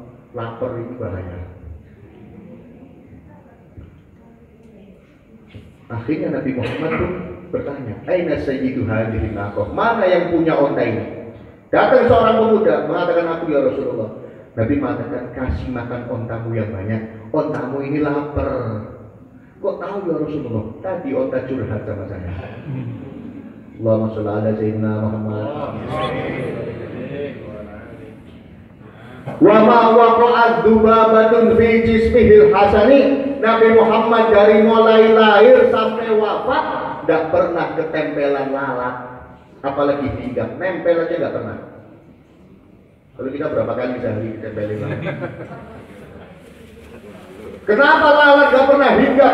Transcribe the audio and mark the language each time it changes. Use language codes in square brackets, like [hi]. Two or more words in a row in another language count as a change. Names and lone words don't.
[id] Memang lapar itu bahaya. Akhirnya Nabi Muhammad pun bertanya, [ar] "أين سيد هذه الناقة?" [id] Mana yang punya onta ini? Datang seorang pemuda mengatakan, "Aku [ar] يا رسول الله." [id] Nabi mengatakan, "Kasih makan ontamu yang banyak. Ontamu ini lapar." Kok tahu [ar] يا رسول الله? [id] Tadi onta curhat sama saya. [ar] اللهم صل على سيدنا محمد. وما وقعت ذبابة في جسمه الحسن. [id] Nabi Muhammad dari mulai lahir sampai wafat tidak pernah ketempelan lalat, apalagi hinggap, nempel aja nggak pernah. Kalau kita berapa kali sehari ditempelin lalat? Kenapa lalat nggak pernah hinggap?